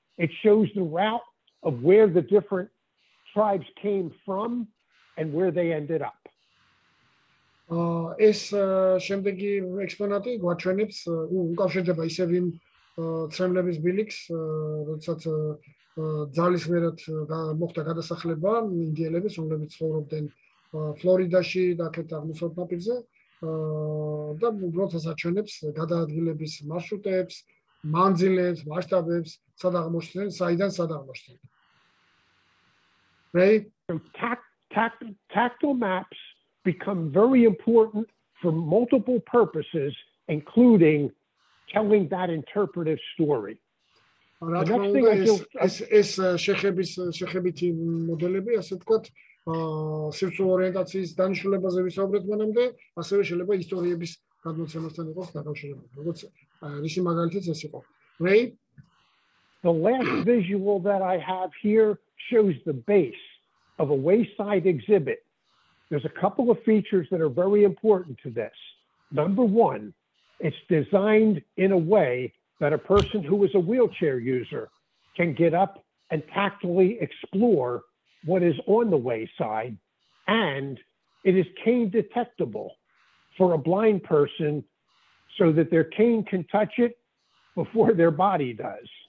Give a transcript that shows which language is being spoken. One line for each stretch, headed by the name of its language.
English: It shows the route of where the different tribes came from and where they ended up.
Georgian: ეს შემდეგი ექსპონატი გვაჩვენებს უკავშირდება ისევ იმ ცრემლების ბილიქს, როდესაც ძალის მერად მოხდა გადასახლება ინდიელების, რომლებიც ცხოვრობდნენ ფლორიდაში და აქეთ აღმოსავლეთ ნაპირზე და უბრალოდ აჩვენებს გადაადგილების მარშრუტებს, მანძილებს, მასშტაბებს, სად აღმოჩნდნენ, საიდან სად აღმოჩნდნენ.
English: Right? So tactile maps become very important for multiple purposes, including telling that interpretive story.
Georgian: რა თქმა უნდა, ეს შეხებითი მოდელები, ასე ვთქვათ, სივრცულ ორიენტაციის დანიშნულებაზე ვისაუბრეთ მანამდე, ასევე შეიძლება ისტორიების გადმოცემასთან იყოს დაკავშირებული. როგორც რისი მაგალითიც ეს იყო.
English: Right? The last visual that I have here shows the base of a wayside exhibit. There's a couple of features that are very important to this. Number one, it's designed in a way that a person who is a wheelchair user can get up and tactily explore what is on the wayside, and it is cane detectable for a blind person so that their cane can touch it before their body does.